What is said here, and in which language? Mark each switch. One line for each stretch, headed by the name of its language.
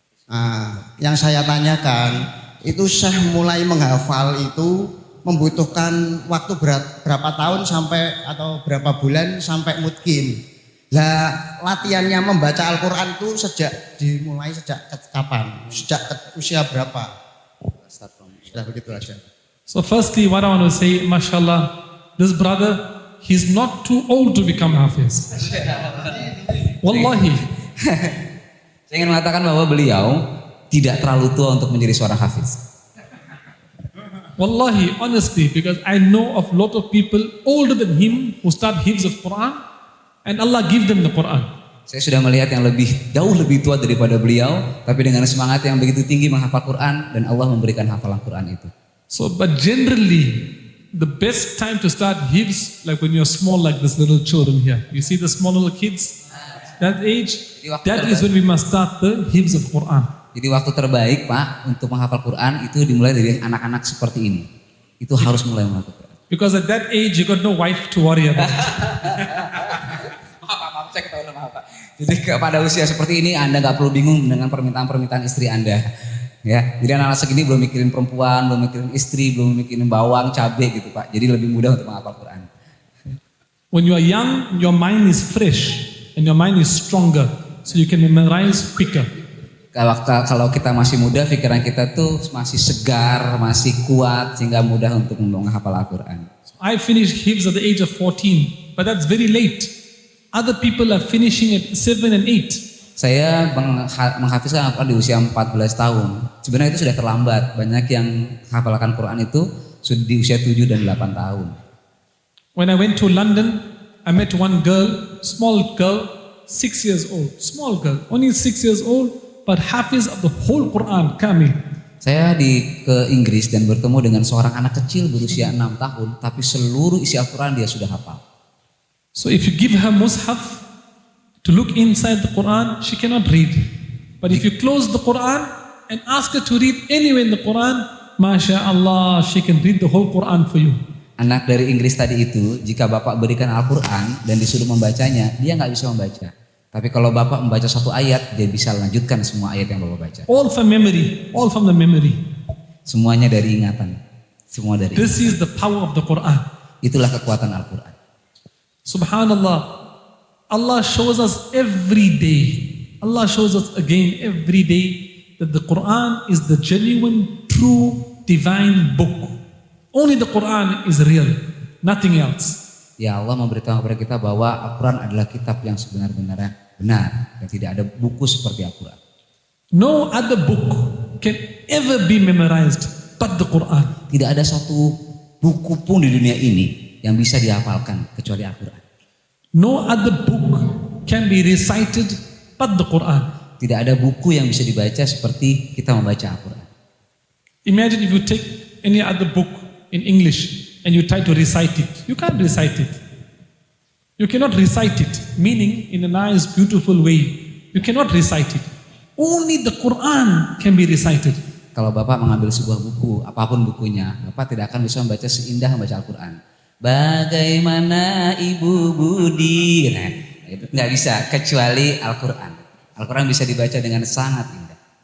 Indonesian: Nah, yang saya tanyakan, itu Syekh mulai menghafal itu membutuhkan waktu berapa tahun sampai atau berapa bulan sampai mutkin. Lah latihannya membaca Al-Quran itu dimulai sejak kapan? Sejak usia berapa? Sudah begitu aja.
English: So firstly, what I want to say, mashallah, this brother, he's not too old to become hafiz.
Arabic: Wallahi.
Indonesian: Saya ingin mengatakan bahwa beliau tidak terlalu tua untuk menjadi seorang hafiz.
English: Wallahi, honestly, because I know of a lot of people older than him who start hifz of Quran and Allah give them the Quran.
Indonesian: Saya sudah melihat yang jauh lebih tua daripada beliau, tapi dengan semangat yang begitu tinggi menghafal Quran dan Allah memberikan hafalan Quran itu.
English: So, but generally, the best time to start hifz, like when you're small, like this little children here. You see the small little kids, that age, that is when we must start the hifz of Quran.
Indonesian: Jadi waktu terbaik Pak untuk menghafal Quran itu dimulai dari anak-anak seperti ini. Itu harus mulai menghafal Quran.
English: Because at that age you got no wife to worry about.
Indonesian: Maaf, saya ketahuan maaf Pak. Jadi pada usia seperti ini Anda nggak perlu bingung dengan permintaan-permintaan istri Anda. Ya, jadi anak-anak segini belum mikirin perempuan, belum mikirin istri, belum mikirin bawang, cabai gitu Pak. Jadi lebih mudah untuk menghafal Quran.
English: When you are young, your mind is fresh and your mind is stronger, so you can memorize quicker.
Indonesian: Kalau kita masih muda, pikiran kita tuh masih segar, masih kuat, sehingga mudah untuk menghafal Al-Quran.
English: So I finished hifz at the age of 14, but that's very late. Other people are finishing at 7 and 8.
Indonesian: Saya menghafizkan Al-Quran di usia 14 tahun. Sebenarnya itu sudah terlambat. Banyak yang hafalkan Quran itu sudah di usia 7 dan 8 tahun.
English: When I went to London, I met one girl, small girl, 6 years old. Small girl, only 6 years old. But hafiz of the whole Quran, kamil.
Indonesian: Saya ke Inggris dan bertemu dengan seorang anak kecil berusia 6 tahun, tapi seluruh isi Al-Quran dia sudah hafal.
English: So if you give her mushaf to look inside the Quran, she cannot read. But if you close the Quran and ask her to read anywhere in the Quran, Masya Allah, she can read the whole Quran for you.
Indonesian: Anak dari Inggris tadi itu, jika Bapak berikan Al-Quran dan disuruh membacanya, dia nggak bisa membaca. Tapi kalau Bapak membaca satu ayat, dia bisa lanjutkan semua ayat yang Bapak baca.
English: All from memory, all from the memory.
Indonesian: Semuanya dari ingatan. Semua dari
English: This is the power of the Quran.
Indonesian: Itulah kekuatan Al-Quran.
Arabic: Subhanallah.
English: Allah shows us every day. Allah shows us again every day that the Quran is the genuine, true, divine book. Only the Quran is real, nothing else.
Indonesian: Ya Allah memberitahu kepada kita bahwa Al-Quran adalah kitab yang sebenar-benarnya benar dan tidak ada buku seperti Al-Quran.
English: No other book can ever be memorized but the Quran.
Indonesian: Tidak ada satu buku pun di dunia ini yang bisa dihafalkan kecuali Al-Quran.
English: No other book can be recited but the Quran.
Indonesian: Tidak ada buku yang bisa dibaca seperti kita membaca Al-Quran.
English: Imagine if you take any other book in English and you try to recite it. You can't recite it. You cannot recite it, meaning in a nice, beautiful way. You cannot recite it. Only the Quran can be recited.
Indonesian: Kalau Bapak mengambil sebuah buku, apapun bukunya, Bapak tidak akan bisa membaca seindah membaca Al-Quran. Bagaimana Ibu Budi? Nah, itu nggak bisa kecuali Al-Quran. Al-Quran bisa dibaca dengan sangat indah.